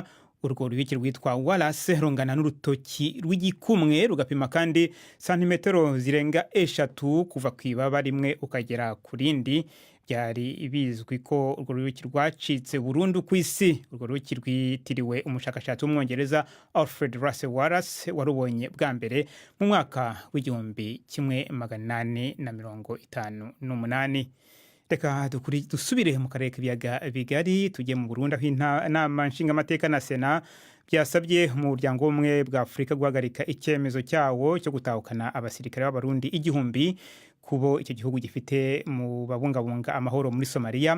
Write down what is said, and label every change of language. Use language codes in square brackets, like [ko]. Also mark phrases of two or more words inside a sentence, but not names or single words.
[rw] Urwo rubiki rwitwa Wallace rungana n'urutoki rw'igikumwe, rugapima kandi santimetero zirenga 3 kuva ku ibaba rimwe ukagera ku rindi. Byari bizwi ko urwo rubiki rwacitse burundu ku isi. Urwo rubiki rwitiriwe umushakashatsi w'umwongereza Alfred Russel Wallace warubonye bwa mbere mu mwaka w'1858. reka dusubire mu karere k'ibiyaga bigari tujye mu Burundi aho inama nshingamateka na Sena byasabye umuryango w'ubumwe bwa Afurika guhagarika icyemezo cyawo cyo gutahukana abasirikare b'abarundi 1,000 kubo icyo gihugu gifite mu babungabunga amahoro muri Somalia.